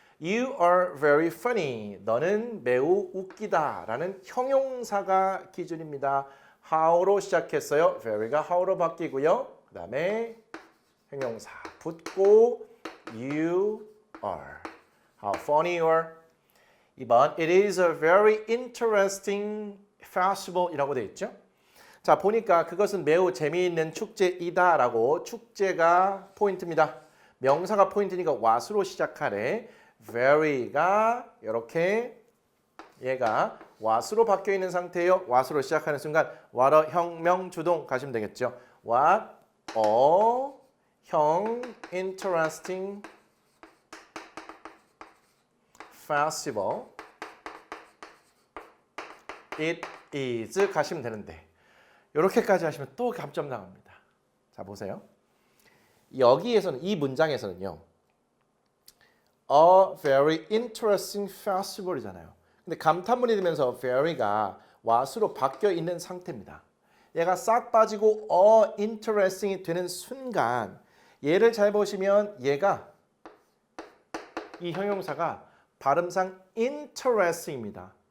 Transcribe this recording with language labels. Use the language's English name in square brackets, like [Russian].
[English] You are very funny. [Korean] 너는 매우 웃기다. 라는 형용사가 기준입니다. how로 시작했어요. very가 how로 바뀌고요. 그 다음에 형용사 붙고 you are. [English] How funny you are. 2번 It is a very interesting festival 이라고 되어 있죠. [Korean] 자, 보니까 그것은 매우 재미있는 축제이다 라고 축제가 포인트입니다. 명사가 포인트니까 what으로 시작하래. very가 이렇게 얘가 what으로 바뀌어 있는 상태예요. what으로 시작하는 순간 what a 형 주동 가시면 되겠죠. What a 형 [English] interesting festival it is [Korean] 가시면 되는데 이렇게까지 하시면 또 감점 나옵니다. 자, 보세요. 여기에서는 이 문장에서는요. [English] A very interesting festival이잖아요. [Korean] 근데 감탄문이 되면서 very가 what으로 바뀌어 있는 상태입니다. 얘가 싹 빠지고 interesting이 되는 순간 얘를 잘 보시면 얘가 이 형용사가 발음상 interesting입니다.